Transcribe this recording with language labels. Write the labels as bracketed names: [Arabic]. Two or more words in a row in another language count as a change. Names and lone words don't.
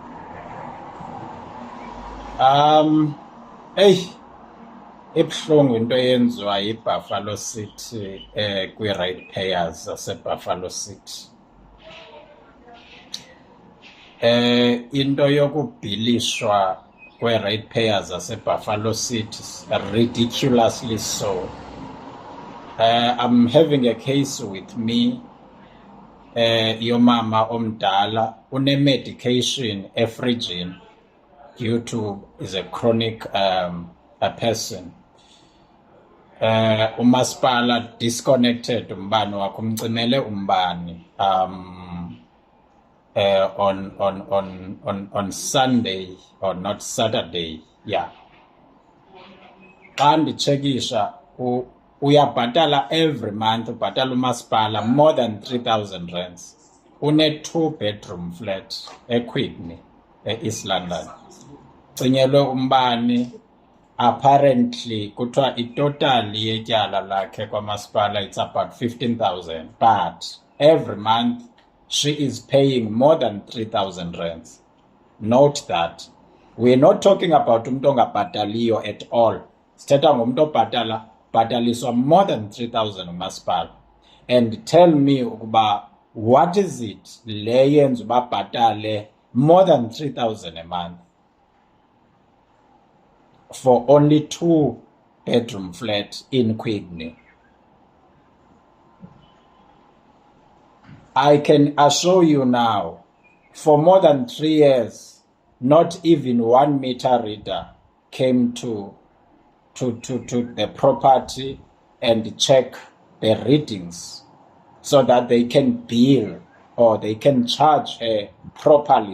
[Xhosa] Ibuhlungu into eyenziwa yiBuffalo City kwi-ratepayers zaseBuffalo City. Into yokubhilishwa kwe-ratepayers zaseBuffalo City [English] ridiculously so. I'm having a case with me [Xhosa] yomama omdala une-medication efrijini [English] due to is a chronic a person. [Xhosa] Umasipala disconnected umbane wakhe, umcimele umbane [English] on Sunday or not Saturday, yeah. [Xhosa] Xa ndichekisha uyabhatala [English] every month, [Xhosa] ubhatala umasipala [English] more than 3,000 rands. [Xhosa] Une-2-bedroom flat eQuickney, East London. Cinyelwe umbane, [English] apparently [Xhosa] kuthiwa itotal yetyala lakhe kwamasipala [English] it's about 15,000, but every month she is paying more than 3,000 rands. Note that we're not talking about [Xhosa] umuntu ongabhataliyo [English] at all. [Xhosa] Sithetha ngomuntu obhataliswa [English] more than 3,000 [Xhosa] umasipala. [English] And tell me ukuba what is it [Xhosa] le yenza uba bhatale [English] more than 3,000 a month for only 2-bedroom flat in Quigney? I can assure you now, for more than 3 years, not even 1 meter reader came to the property and check the readings so that they can bill or they can charge her properly.